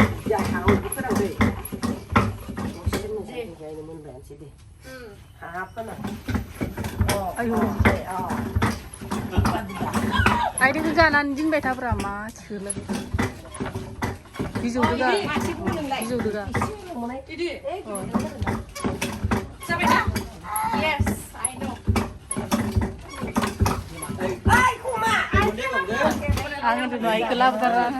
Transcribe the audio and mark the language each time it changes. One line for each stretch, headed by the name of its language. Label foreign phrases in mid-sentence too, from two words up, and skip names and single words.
Bodo: फोरोंदो जायनो मोनबायानोसै दे हाफोना आयौ आइदिखौ गानानै दिनबाय थाब्रा मा थोलो बिजौ दोगा जाबायना
English: yes I know
Bodo: आं होनदों आइखौ लाबोथारा